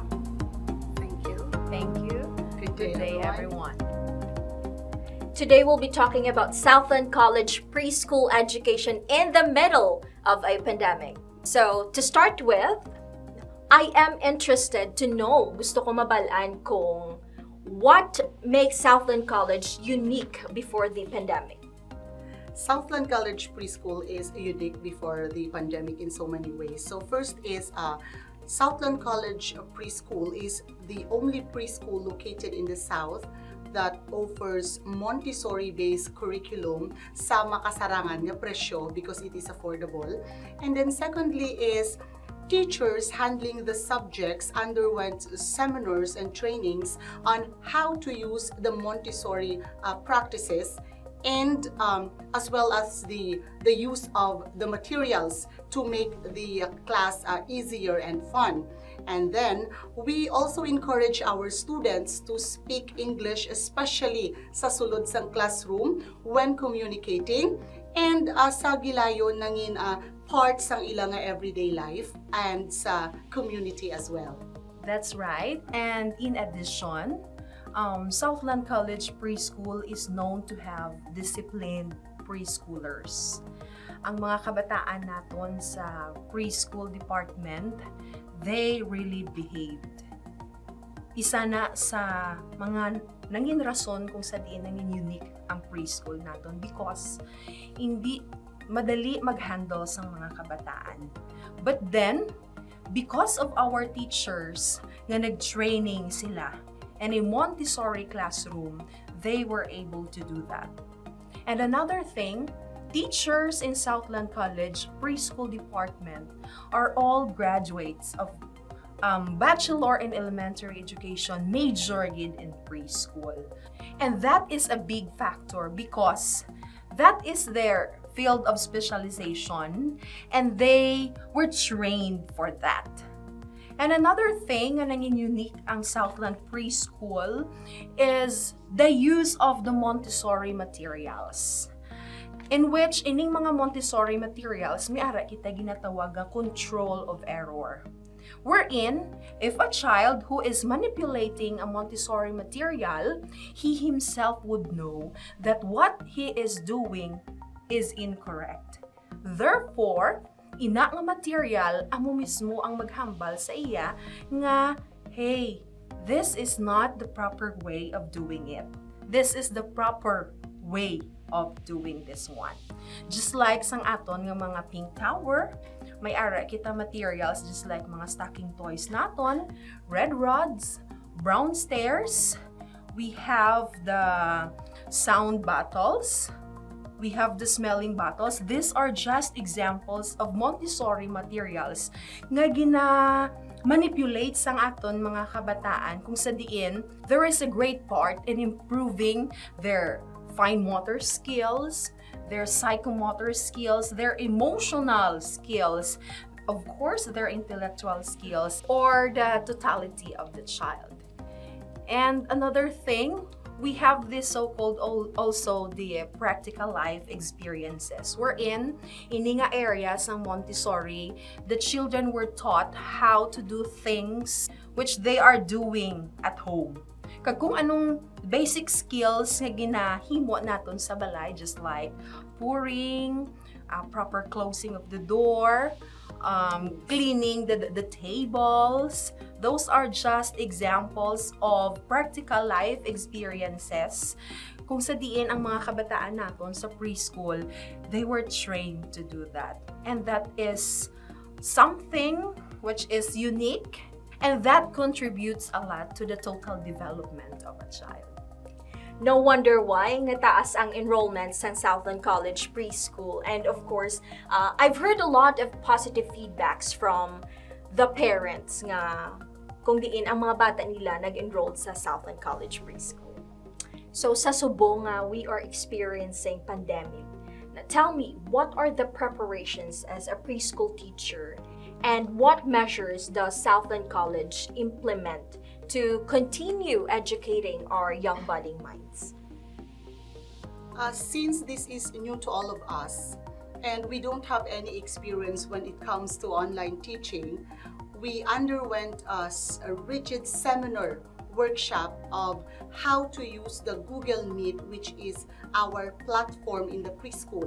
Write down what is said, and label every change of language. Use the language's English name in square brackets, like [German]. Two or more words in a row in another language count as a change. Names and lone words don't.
[English] Thank you. Thank you. Good day, everyone. Today we'll be talking about Southland College preschool education in the middle of a pandemic. So, to start with, I am interested to know, [Hiligaynon] gusto ko mabalaan kung [English] what makes Southland College unique before the pandemic. Southland College Preschool is unique before the pandemic in so many ways. So first is Southland College Preschool is the only preschool located in the South that offers Montessori-based curriculum [Hiligaynon] sa makasarangan nga presyo [English] because it is affordable. And then secondly is teachers handling the subjects underwent seminars and trainings on how to use the Montessori practices, and as well as the use of the materials to make the class easier and fun. And then we also encourage our students to speak English, especially [Hiligaynon] sa sulod sang [English] classroom when communicating, and [Hiligaynon] sa gilayon nangin [English] part [Hiligaynon] sang ilang [English] everyday life and sa community as well. That's right. And in addition, Southland College Preschool is known to have disciplined preschoolers. [Hiligaynon] Ang mga kabataan naton sa [English] preschool department, they really behaved. [Hiligaynon] Isa na sa mga nangin rason kung sa diin nangin unique ang preschool naton because [Filipino] hindi madali [Hiligaynon] mag-handle sa mga kabataan. [English] But then, because of our teachers [Hiligaynon] nga nag-training sila [English] and a Montessori classroom, they were able to do that. And another thing, teachers in Southland College Preschool Department are all graduates of Bachelor in Elementary Education majored in preschool. And that is a big factor because that is their field of specialization and they were trained for that. And another thing [Hiligaynon] na nanging [English] unique ang Southland Preschool is the use of the Montessori materials, in which [Hiligaynon] ining mga [English] Montessori materials [Hiligaynon] may ara kita ginatawag nga [English] control of error. Wherein, if a child who is manipulating a Montessori material, he himself would know that what he is doing is incorrect. Therefore, [Hiligaynon] ina nga material amo mismo ang maghambal sa iya nga, [English] hey, this is not the proper way of doing it. This is the proper way of doing this one. Just like [Hiligaynon] sang aton nga mga [English] pink tower, [Hiligaynon] may ara kita [English] materials just like mga stocking toys naton, red rods, brown stairs, we have the sound bottles, we have the smelling bottles. These are just examples of Montessori materials nga manipulate [Hiligaynon] sang aton mga kabataan kung sa diin [English] there is a great part in improving their fine motor skills, their psychomotor skills, their emotional skills, of course their intellectual skills, or the totality of the child. And another thing, we have this so-called also the practical life experiences, wherein [Hiligaynon] ini nga [English] areas ng Montessori, the children were taught how to do things which they are doing at home. [Hiligaynon] Kag kung anong basic skills nga ginahimo naton sa balay, [English] just like pouring, proper closing of the door, cleaning the tables, Those are just examples of practical life experiences [Hiligaynon] kung sa diin ang mga kabataan naton sa [English] preschool, they were trained to do that. And that is something which is unique, and that contributes a lot to the total development of a child. No wonder why [Hiligaynon] nga taas ang [English] enrollment sa Southland College Preschool. And of course, I've heard a lot of positive feedbacks from the parents [Hiligaynon] nga kung diin ang mga bata nila nag-enroll sa [English] Southland College Preschool. [Hiligaynon] So sa Subo nga, [English] we are experiencing pandemic. Now, tell me, what are the preparations as a preschool teacher and what measures does Southland College implement to continue educating our young budding minds? Since this is new to all of us and we don't have any experience when it comes to online teaching, we underwent a rigid seminar workshop of how to use the Google Meet, which is our platform in the preschool.